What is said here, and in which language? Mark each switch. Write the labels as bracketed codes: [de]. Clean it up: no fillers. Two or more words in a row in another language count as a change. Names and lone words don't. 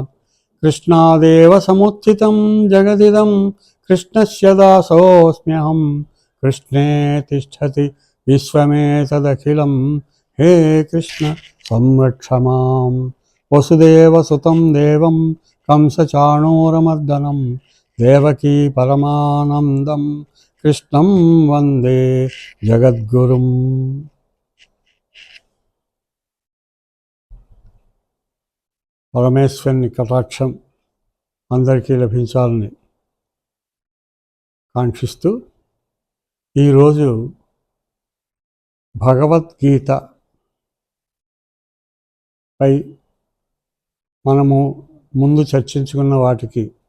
[sa] कृष्णादेव समुत्थितं जगदिदं कृष्णस्य दासोऽस्म्यहं कृष्णे तिष्ठति विश्वमेतदखिलं हे कृष्ण संरक्ष मां। वसुदेवसुतं देवं कंसचाणूरमर्दनं देवकी परमानन्दं कृष्णं वन्दे जगद्गुरुम्। [te] పరమేశ్వరుని కటాక్షం అందరికీ లభించాలని కాంక్షిస్తూ ఈరోజు భగవద్గీత పై మనము ముందు చర్చించుకున్న వాటికి